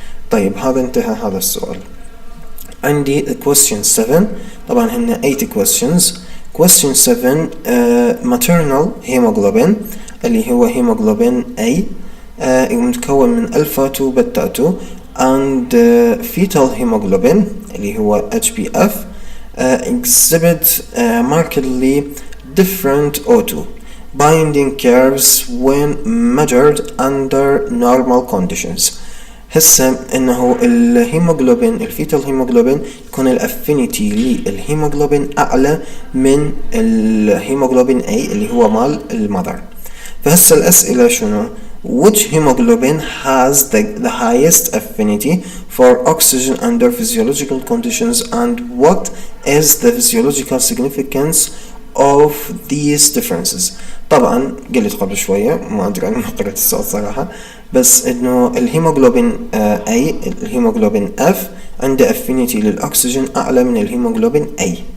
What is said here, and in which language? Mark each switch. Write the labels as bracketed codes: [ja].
[ar] طيب هذا انتهى هذا السؤال. عندي question 7، طبعا هن 8 questions. [en] question 7 maternal hemoglobin اللي هو hemoglobin A متكون من ألفا 2 بتا 2 and fetal hemoglobin اللي هو HbF exhibit markedly different O2 binding curves when measured under normal conditions. [ar] هسه انه الهيموغلوبين الفيتال هيموغلوبين يكون الافينيتي للهيموغلوبين اعلى من الهيموغلوبين A اللي هو مال المذر. [en] فهسه الاسئله شنو؟ which hemoglobin has the highest affinity for oxygen under physiological conditions and what is the physiological significance of these differences. [ar] طبعا قلت قبل شويه، ما ادري انا ما قرأت السؤال صراحه، بس انه الهيموغلوبين A الهيموغلوبين F عنده affinity للاكسجين اعلى من الهيموغلوبين A.